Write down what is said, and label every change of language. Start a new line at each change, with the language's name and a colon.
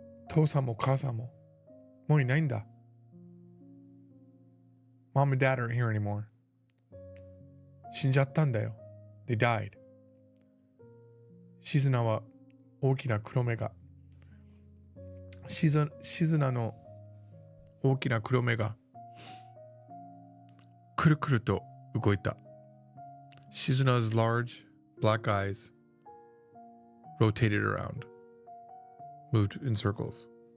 Japanese: Tosan mo kasan mo. Mo i nai n da.
English: Mom and dad aren't here anymore. Shinjatta n da yo. They died. Shizuna wa
Japanese: 大きな黒目がシズナの大きな黒目がくるくると動いた。
English: Shizuna's large black eyes rotated around, moved in circles.